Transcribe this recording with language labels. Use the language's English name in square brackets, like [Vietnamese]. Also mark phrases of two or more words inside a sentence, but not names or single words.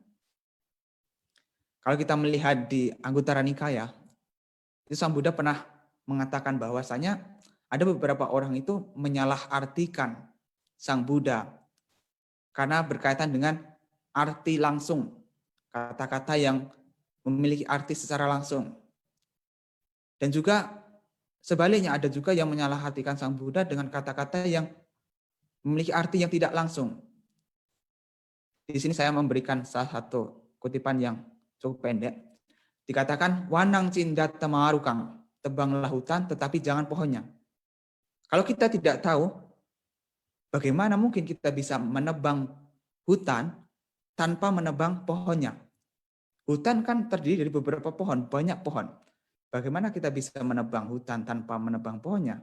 [Indonesian] Kalau kita melihat di Anguttara Nikaya, itu Sang Buddha pernah mengatakan bahwasanya ada beberapa orang itu menyalahartikan Sang Buddha karena berkaitan dengan arti langsung, kata-kata yang memiliki arti secara langsung. Dan juga sebaliknya ada juga yang menyalahartikan Sang Buddha dengan kata-kata yang memiliki arti yang tidak langsung. Di sini saya memberikan salah satu kutipan yang cukup pendek. Dikatakan, [Pali] wanang cindat tamarukang, [Indonesian] tebanglah hutan tetapi jangan pohonnya. Kalau kita tidak tahu, bagaimana mungkin kita bisa menebang hutan tanpa menebang pohonnya? Hutan kan terdiri dari beberapa pohon, banyak pohon. Bagaimana kita bisa menebang hutan tanpa menebang pohonnya?